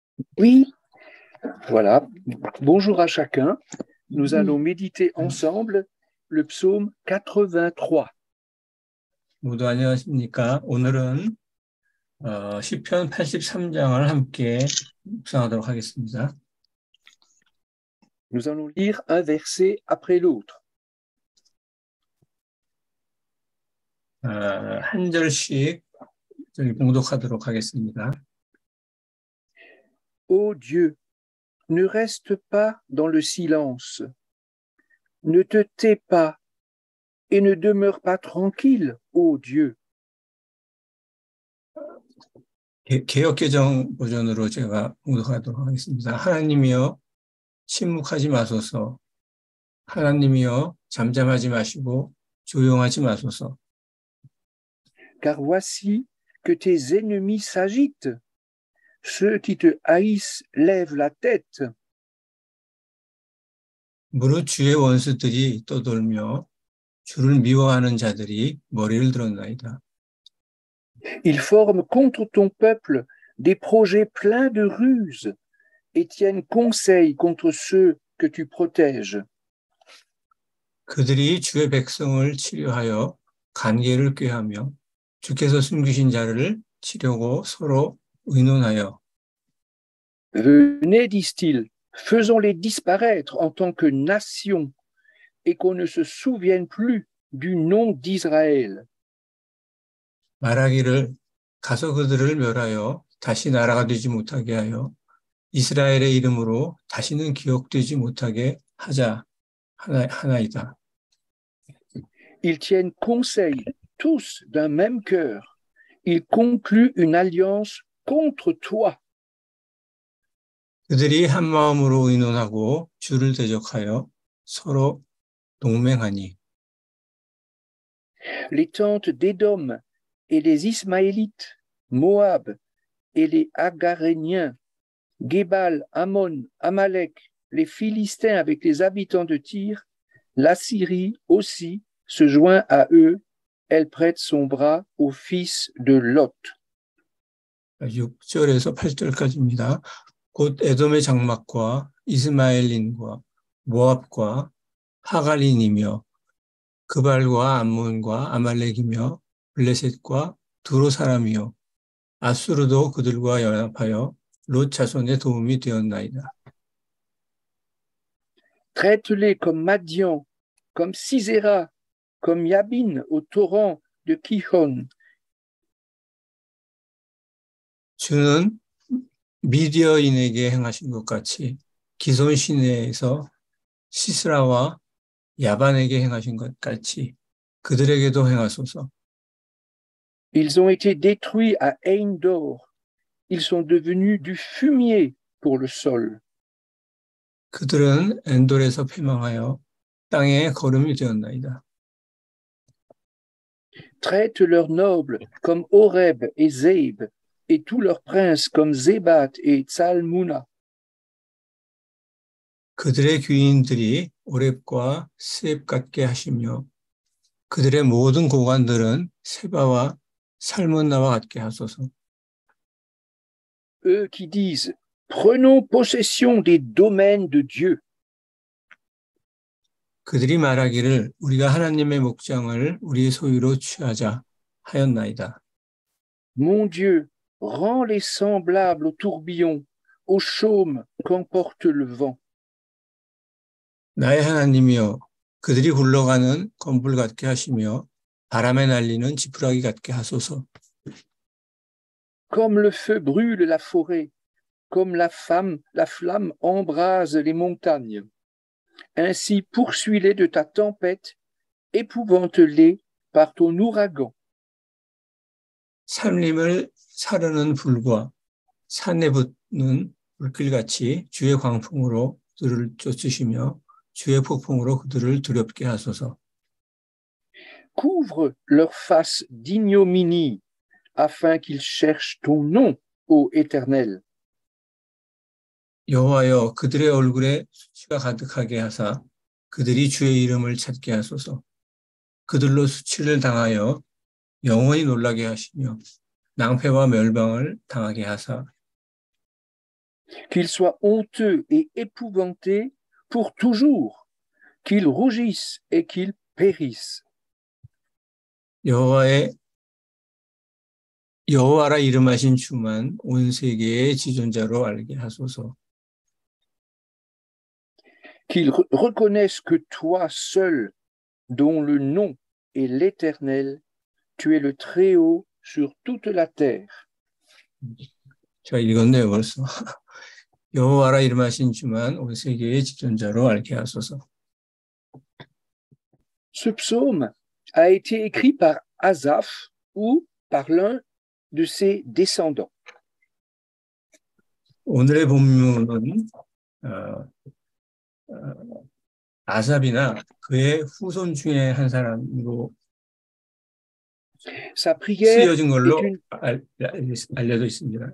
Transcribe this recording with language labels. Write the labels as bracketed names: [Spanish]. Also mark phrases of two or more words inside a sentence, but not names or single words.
[French] Oui, voilà. Bonjour à chacun. Nous allons méditer ensemble le psaume 83. [Korean] 모두 안녕하십니까? 오늘은 시편 83장을 함께 묵상하도록 하겠습니다. [French] Nous allons lire un verset après l'autre. [Korean] 한 절씩 봉독하도록 하겠습니다. [French] Ô Dieu, ne reste pas dans le silence. Ne te tais pas et ne demeure pas tranquille, ô Dieu. [Korean] 개역개정 버전으로 제가 봉독하도록 하겠습니다. 하나님이여 침묵하지 마소서. 하나님이여 잠잠하지 마시고 조용하지 마소서. [French] Car voici que tes ennemis s'agitent. Ceux qui te haïssent lèvent la tête. [Korean] 무릇 주의 원수들이 떠돌며 주를 미워하는 자들이 머리를 들었나이다. [French] Ils forment contre ton peuple des projets pleins de ruses et tiennent conseil contre ceux que tu protèges. [Korean] 그들이 주의 백성을 치료하여 관계를 꾀하며 주께서 숨기신 자를 치려고 서로 의논하여 [French] Venez, disent-ils, faisons-les disparaître en tant que nation et qu'on ne se souvienne plus du nom d'Israël. [Korean] 말하기를 가서 그들을 멸하여 다시 나라가 되지 못하게 하여 이스라엘의 이름으로 다시는 기억되지 못하게 하자 하나이다. [French] Ils tiennent conseil tous d'un même cœur. Ils concluent une alliance contre toi. [Korean] 그들이 한 마음으로 의논하고 주를 대적하여 서로 동맹하니 [French] Les tentes d'Édom et les Ismaélites, Moab et les Agaréniens, Gébal, Ammon, Amalek, les Philistins avec les habitants de Tyr, la Syrie aussi se joint à eux, elle prête son bras au fils de Lot. [Korean] 6절에서 8절까지입니다. 곧 에돔의 장막과 이스마엘린과 모압과 하갈린이며 그발과 암몬과 아말렉이며 블레셋과 두로 사람이요 아수르도 그들과 연합하여 롯 자손의 도움이 되었나이다. [French] Traite-les comme Madian, comme Sisera, comme Yabin au torrent de Kihon. [Korean] 주는 미디어인에게 행하신 것 같이 기손 시내에서 시스라와 야반에게 행하신 것 같이 그들에게도 행하소서. [French] Ils ont été détruits à Ain-Dor. Ils sont devenus du fumier pour le sol. [Korean] 그들은 엔돌에서 패망하여 땅에 거름이 되었나이다. [French] Traite leurs nobles comme Horeb et Zeib, et tous leurs princes comme Zébat et Tsalmuna. [Korean] 그들의 귀인들이 오렙과 스앱 같게 하시며 그들의 모든 고관들은 세바와 살문나와 같게 하소서. [French] Eux qui disent, prenons possession des domaines de Dieu. [Korean] 그들이 말하기를 우리가 하나님의 목장을 우리의 소유로 취하자 하였나이다. [French] Mon Dieu, rends-les semblables au tourbillon, au chaume qu'emporte le vent. [Korean] 나의 하나님이여 그들이 굴러가는 건불 같게 하시며 바람에 날리는 지푸라기 같게 하소서. [French] Comme le feu brûle la forêt, comme la flamme embrase les montagnes. Ainsi poursuis-les de ta tempête, épouvante-les par ton ouragan. [Korean] 산림을 사르는 불과 산에 붙는 불길같이 주의 광풍으로 그들을 쫓으시며 주의 폭풍으로 그들을 두렵게 하소서. [French] Couvre leur face d'ignominie, afin qu'ils cherchent ton nom, ô Éternel. [Korean] 여호와여 그들의 얼굴에 수치가 가득하게 하사 그들이 주의 이름을 찾게 하소서. 그들로 수치를 당하여 영원히 놀라게 하시며 낭패와 멸망을 당하게 하사 [French] qu'il soit honteux et épouvanté pour toujours, qu'il rougisse et qu'il périsse. [Korean] 여호와라 이름하신 주만 온 세계의 지존자로 알게 하소서. [French] Qu'il reconnaisse que toi seul, dont le nom est l'Éternel, tu es le Très-Haut sur toute la terre. [Korean] 제가 읽었네요, 벌써. 여호와라 이름하신 주만 온 세계의 지존자로 알게 하소서. [French] Ce psaume a été écrit par Asaph ou par l'un de ses descendants. [Korean] 오늘의 본문은 아삽이나 그의 후손 중에 한 사람으로 [French] Sa prière [Korean] 쓰여진 걸로 알려져 있습니다.